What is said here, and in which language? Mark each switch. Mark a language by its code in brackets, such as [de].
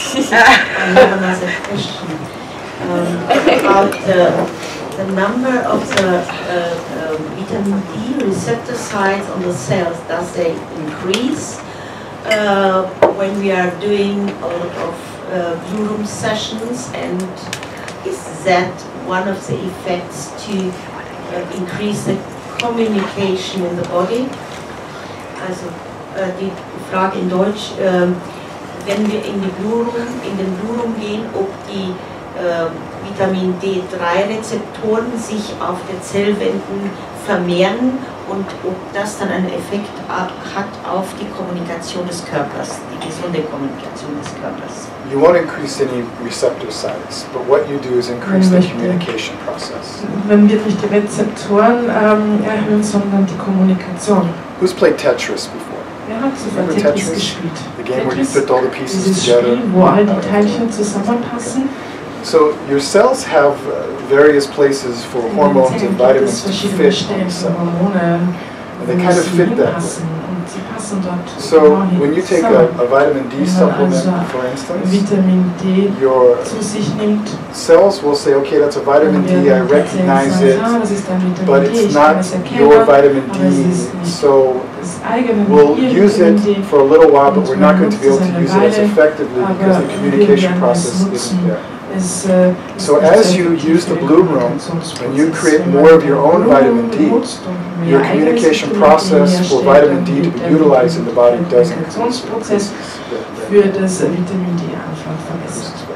[en] have another question about the number of the vitamin D receptor sites on the cells. Does they increase when we are doing a lot of blue room sessions, and is that one of the effects to increase the communication in the body? [de] Also die Frage in Deutsch, wenn wir in den Blue Room gehen, ob die Vitamin D3-Rezeptoren sich auf den Zellwänden vermehren und ob das dann einen Effekt hat auf die Kommunikation des Körpers, die gesunde Kommunikation des Körpers. [en] You won't increase any receptor sites, but what you do is increase the communication process. [de] Wenn wir nicht die Rezeptoren erhöhen, sondern die Kommunikation. [en] Who's played Tetris before? [de] Wer hat sogar Tetris gespielt? [en] The game where you put all the pieces [de] Dieses [en] together. [de] Spiel, wo all die Teilchen zusammenpassen. [en] So your cells have various places for hormones and vitamins to fit on the cell. And they kind of fit that way. So when you take a vitamin D supplement, for instance, your cells will say, okay, that's a vitamin D, I recognize it, but it's not your vitamin D, so we'll use it for a little while, but we're not going to be able to use it as effectively because the communication process isn't there. So as you use the blue room and you create more of your own vitamin D, your communication process for vitamin D to be utilized in the body does increase. [de] Für das Vitamin D einfach verbessert.